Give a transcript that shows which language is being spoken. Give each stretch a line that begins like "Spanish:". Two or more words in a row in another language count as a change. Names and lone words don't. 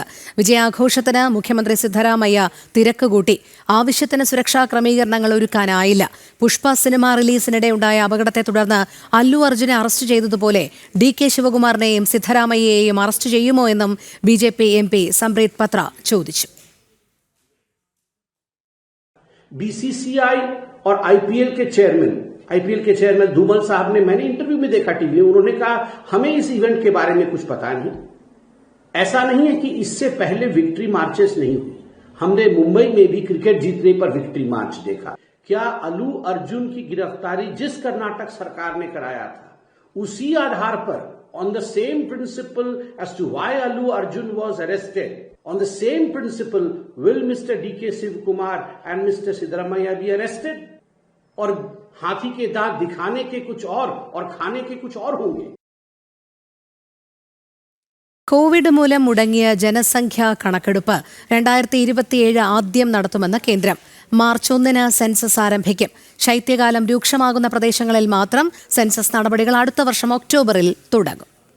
Malayalam: വിജയാഘോഷത്തിന് മുഖ്യമന്ത്രി സിദ്ധരാമയ്യ തിരക്ക് കൂട്ടി. ആവശ്യത്തിന് സുരക്ഷാ ക്രമീകരണങ്ങൾ ഒരുക്കാനായില്ല. പുഷ്പ സിനിമ റിലീസിനിടെ ഉണ്ടായ അപകടത്തെ തുടർന്ന് അല്ലു അർജുനെ അറസ്റ്റ് ചെയ്തതുപോലെ DK ശിവകുമാറിനെയും സിദ്ധരാമയ്യയെയും അറസ്റ്റ് ചെയ്യുമോ എന്നും BJP MP സംപ്രീത് പത്ര ചോദിച്ചു.
Hindi: BCCI और IPL के चेयरमैन धूमल साहब ने, मैंने इंटरव्यू में देखा टीवी, उन्होंने कहा हमें इस इवेंट के बारे में कुछ पता नहीं. ऐसा नहीं है कि इससे पहले
English: victory marches
Hindi: नहीं हुई. हमने मुंबई में भी क्रिकेट जीतने पर
English: victory march
Hindi: देखा. क्या अल्लू अर्जुन की गिरफ्तारी जिस कर्नाटक सरकार ने कराया था उसी आधार पर,
English: on the same principle as to why Allu Arjun was arrested, on the same principle will Mr. DK Shivkumar and Mr. Siddaramaiah be arrested?
Hindi: और हाथी के दांत दिखाने के कुछ और खाने के कुछ और होंगे.
Malayalam: കോവിഡ് മൂലം മുടങ്ങിയ ജനസംഖ്യാ കണക്കെടുപ്പ് 2027 ആദ്യം നടത്തുമെന്ന് കേന്ദ്രം. മാർച്ച് 1 സെൻസസ് ആരംഭിക്കും. ശൈത്യകാലം രൂക്ഷമാകുന്ന പ്രദേശങ്ങളിൽ മാത്രം സെൻസസ് നടപടികൾ അടുത്ത വർഷം ഒക്ടോബറിൽ തുടങ്ങും.